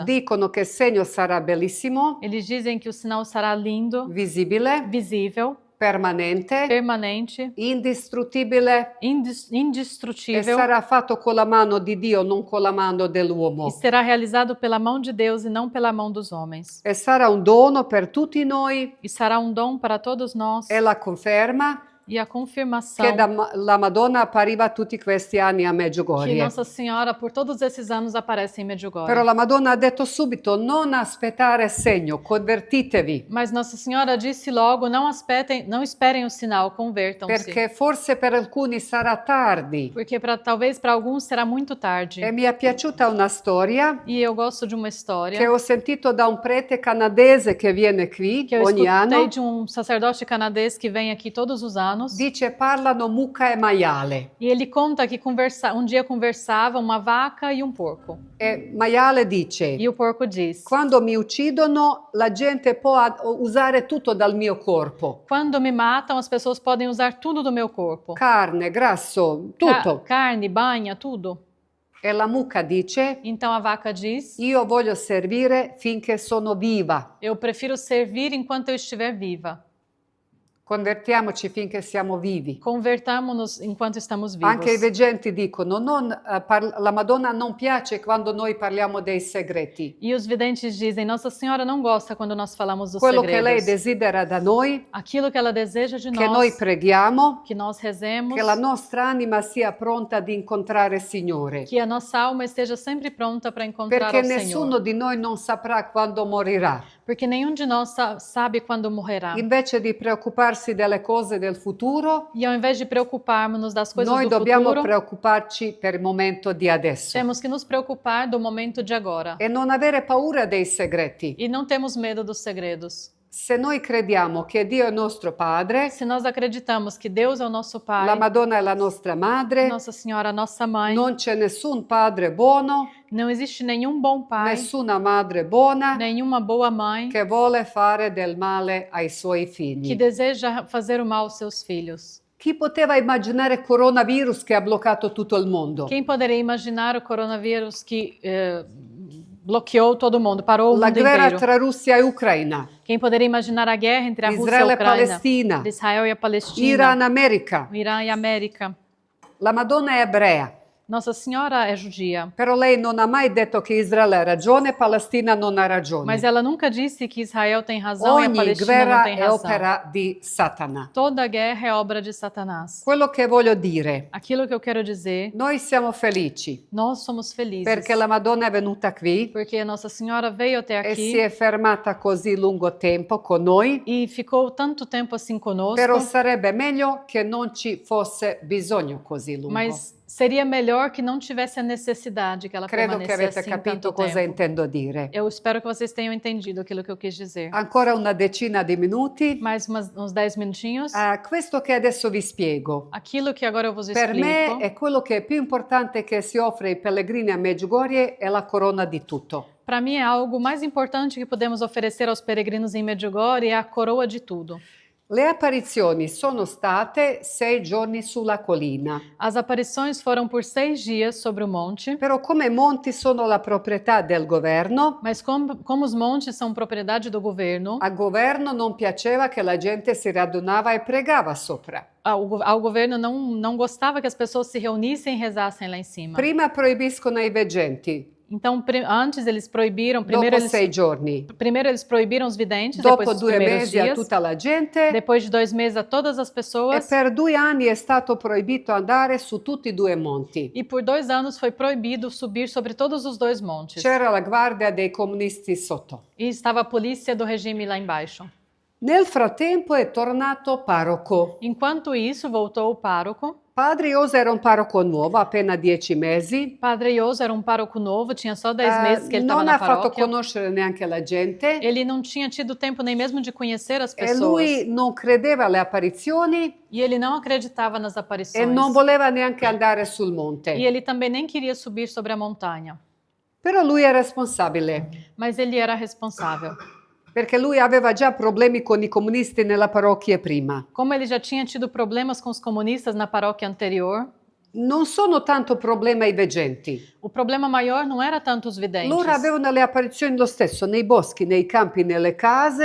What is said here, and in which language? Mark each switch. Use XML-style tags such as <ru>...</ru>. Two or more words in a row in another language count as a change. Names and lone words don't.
<it>Dicono che il segno sarà bellissimo,</it> <pt>Eles dizem que o sinal será lindo,</pt> <it>visibile,</it> <pt>visível,</pt> <it>permanente,</it> <pt>permanente,</pt> <it>indistruttibile e</it> <pt>indestrutível,</pt> <it>sarà fatto con la mano di Dio, non con la mano</it> <pt>e</pt> <it>dell'uomo.</it> <pt>será realizado pela mão de Deus e não pela mão dos homens.</pt> <it>E sarà un dono per tutti noi</it> <pt>E será um dom para todos nós.</pt> <it>e la conferma</it> <pt>E a confirmação</pt> <it>che la Madonna appariva tutti questi anni a</it> <pt>que</pt> <it>Medjugorje.</it> <pt>Nossa Senhora, por todos esses anos, aparece em Medjugorje.</pt> <it>Però la Madonna ha detto subito, non aspettare segno, convertitevi,</it> <pt>Mas Nossa Senhora disse logo, não esperem o sinal, convertam-se.</pt> <it>perché forse per alcuni sarà tardi.</it> <pt>Porque talvez para alguns será muito tarde.</pt> <it>E mi è piaciuta una storia</it> <pt>E eu gosto de uma história</pt> <it>che ho sentito da un prete canadese che viene qui</it> <pt>que eu</pt> <it>ogni</it> <pt>escutei</pt> <it>anno.</it> <pt>de um sacerdote canadês que vem aqui todos os anos.</pt> <it>Dice parlano mucca e maiale.</it> <pt>E ele conta que um dia conversava uma vaca e um porco.</pt> <it>E maiale dice,</it> <pt>E o porco diz:</pt> <it>quando mi uccidono la gente può usare tutto dal mio corpo.</it> <pt>quando me matam, as pessoas podem usar tudo do meu corpo.</pt> <it>Carne, grasso, tutto.</it> <pt>Carne, banha, tudo.</pt> <it>E la mucca dice,</it> <pt>Então a vaca diz:</pt> <it>io voglio servire finché sono viva.</it> <pt>eu prefiro servir enquanto eu estiver viva.</pt> <it>Convertiamoci finché siamo vivi.</it> <pt>Convertamos-nos enquanto estamos vivos.</pt> <it>Anche i veggenti dicono, la Madonna non piace quando noi parliamo dei segreti.</it> <pt>E os videntes dizem: Nossa Senhora não gosta quando nós falamos dos</pt> <it>Quello che lei</it> <pt>segredos.</pt> <it>desidera da noi,</it> <pt>Aquilo que ela deseja de</pt> <it>che noi</it> <pt>nós,</pt> <it>preghiamo,</it> <pt>que nós rezemos,</pt> <it>che la nostra anima sia pronta ad incontrare il Signore.</it> <pt>que a nossa alma esteja sempre pronta para encontrar</pt> <it>Perché</it> <pt>o</pt> <it>nessuno</it> <pt>Senhor.</pt> <it>di noi non saprà quando morirà.</it> <pt>Porque nenhum de nós sabe quando morrerá.</pt> <it>Invece di preoccuparsi delle cose del futuro,</it> <pt>E ao invés de preocuparmos das coisas</pt> <it>noi</it> <pt>do</pt> <it>dobbiamo</it> <pt>futuro,</pt> <it>preoccuparci per il momento di adesso.</it> <pt>temos que nos preocupar do momento de agora.</pt> <it>E non avere paura dei segreti.</it> <pt>E não temos medo dos segredos.</pt> <it>Se noi crediamo che Dio è nostro Padre,</it> <pt>Se nós acreditamos que Deus é o nosso</pt> <it>la</it> <pt>Pai,</pt> <it>Madonna è la nostra Madre,</it> <pt>Nossa Senhora, a nossa Mãe,</pt> <it>non c'è nessun padre buono,</it> <pt>não existe nenhum bom pai,</pt> <it>nessuna madre buona</it> <pt>nenhuma boa mãe</pt> <it>che vuole fare del male ai suoi</it> <pt>que</pt> <it>figli.</it> <pt>deseja fazer o mal aos seus filhos.</pt> <it>Chi poteva immaginare il coronavirus che ha bloccato tutto il mondo?</it> <pt>Quem poderia imaginar o coronavírus que bloqueou todo mundo, parou o</pt> <it>La</it> <pt>mundo</pt> <it>guerra</it> <pt>inteiro?</pt> <it>tra Russia e Ucraina,</it> <pt>Quem poderia imaginar a guerra entre a Rússia e</pt> <it>Israele</it> <pt>a</pt> <it>e</it> <pt>Ucrânia,</pt> <it>Palestina,</it> <pt>de Israel e a Palestina,</pt> <it>Iran, America.</it> <pt>o Irã e a América?</pt> <it>La Madonna è ebrea,</it> <pt>Nossa Senhora é judia,</pt> <it>però lei non ha mai detto che Israele ha ragione e Palestina non ha ragione.</it> <pt>mas ela nunca disse que Israel tem razão e a</pt> <it>Ogni</it> <pt>Palestina não</pt> <it>guerra</it> <pt>tem</pt> <it>è</it> <pt>razão.</pt> <it>opera di Satana.</it> <pt>Toda guerra é obra de Satanás.</pt> <it>Quello che voglio dire,</it> <pt>Aquilo que eu quero dizer,</pt> <it>noi siamo felici</it> <pt>nós somos felizes,</pt> <it>perché la Madonna è venuta qui</it> <pt>porque Nossa Senhora veio até</pt> <it>e si</it> <pt>aqui</pt> <it>è fermata così lungo tempo con noi,</it> <pt>e ficou tanto tempo assim conosco,</pt> <it>però sarebbe meglio che non ci fosse bisogno così lungo.</it> <pt>mas seria melhor que não tivesse a necessidade que ela</pt> <it>Credo che</it> <pt>permanecesse</pt> <it>avete</it> <pt>assim</pt> <it>capito</it> <pt>tanto</pt> <it>cosa</it> <pt>tempo.</pt> <it>intendo dire.</it> <pt>Eu espero que vocês tenham entendido aquilo que eu quis dizer.</pt> <it>Ancora una decina di minuti.</it> <pt>Mais uns 10 minutinhos.</pt> <it>Questo che adesso vi spiego,</it> <pt>Aquilo que agora eu vos</pt> <it>per me</it> <pt>explico,</pt> <it>è quello che è più importante che si offre ai pellegrini a Medjugorje, è la corona di tutto.</it> <pt>para mim é algo mais importante que podemos oferecer aos peregrinos em Medjugorje, é a coroa de tudo.</pt> <it>Le apparizioni sono state 6 giorni sulla collina,</it> <pt>As aparições foram por 6 dias sobre o monte,</pt> <it>però come monti sono la proprietà del governo,</it> <pt>mas como os montes são propriedade do governo,</pt> <it>al governo non piaceva che la gente si radunava e pregava sopra.</it> <pt>ao governo não gostava que as pessoas se reunissem e rezassem lá em cima.</pt> <it>Prima proibiscono ai veggenti,</it> <pt>Então, antes eles proibiram,</pt> <it>dopo 6 giorni.</it> <pt>primeiro eles proibiram os videntes,</pt> <it>Dopo</it> <pt>depois dos</pt> <it>2</it> <pt>primeiros</pt> <it>mesi a</it> <pt>dias,</pt> <it>tutta la gente</it> <pt>depois de 2 meses a todas as</pt> <it>e</it> <pt>pessoas,</pt> <it>per 2 anni è stato proibito andare su tutti e 2 monti.</it> <pt>e por 2 anos foi proibido subir sobre todos os 2 montes.</pt> <it>C'era la guardia dei comunisti sotto.</it> <pt>E estava a polícia do regime lá embaixo.</pt> <it>Nel frattempo è tornato parroco.</it> <pt>Enquanto isso, voltou o pároco.</pt> <it>Padre Iosa era un parroco nuovo, appena 10 mesi.</it> <pt>Padre Ioso era um pároco novo, tinha só 10 meses que ele estava</pt> <it>Non</it> <pt>na</pt> <it>ha fatto</it> <pt>paróquia.</pt> <it>conoscere neanche la gente</it> <pt>Ele não tinha tido tempo nem mesmo de conhecer as</pt> <it>e</it> <pt>pessoas.</pt> <it>lui non credeva alle apparizioni</it> <pt>E ele não acreditava nas</pt> <it>e</it> <pt>aparições.</pt> <it>non voleva neanche andare sul monte.</it> <pt>E ele também nem queria subir sobre a montanha.</pt> <it>Però lui è responsabile,</it> <pt>Mas ele era responsável.</pt> <it>perché lui aveva già problemi con i comunisti nella parrocchia prima.</it> <pt>Como ele já tinha tido problemas com os comunistas na paróquia anterior,</pt> <it>Non sono tanto problema i veggenti.</it> <pt>o problema maior não era tanto os videntes.</pt> <it>Loro avevano le apparizioni lo stesso, nei boschi, nei campi, nelle case.</it>